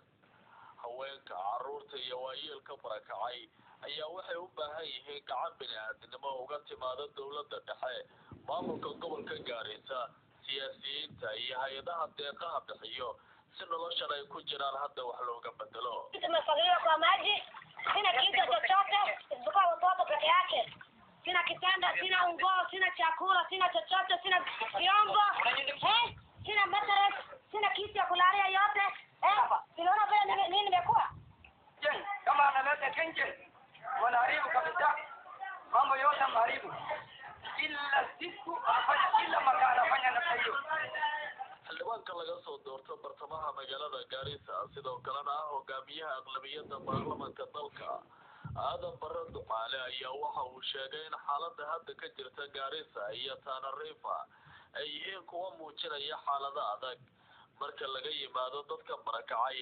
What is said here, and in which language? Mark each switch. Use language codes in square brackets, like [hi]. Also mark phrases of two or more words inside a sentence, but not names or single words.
[so] haweenka, carruurta iyo waayeelka barakacay ayaa waxay u baahan yihiin gacan bini'aadinimo uga timaada dawladda dhexe, maamulka gobolka Gaarisa, siyaasiyiinta iyo hay-adaha deeqaha bixiyo si noloshan ay ku jiraan hadda wax looga bedelo. [sw] Tumefadhiliwa kwa maji, sina kitu chochote isipokuwa watoto peke yake. Sina kitanda, sina nguo, sina chakula, sina chochote, sina vyombo, sina mattress, sina kitu ya kulalia yote. Unaona vile nini nimekuwa? Je, kama analeta kenje wanaharibu kabisa. Mambo yote maharibu. Kila siku anafanya kila mara anafanya namna hiyo. [so] xildhibaanka laga soo doorto bartamaha magaalada Gaarisa sidoo kalena hogaamiyaha aqlabiyadda baarlamaanka dalka Aadan Barre Ducaale ayaa waxa uu sheegay in xaaladda hadda ka jirta Gaarisa iyo Tana River ay yihiin kuwa muujinaya xaalada adag marka laga yimaado dadka barakacay.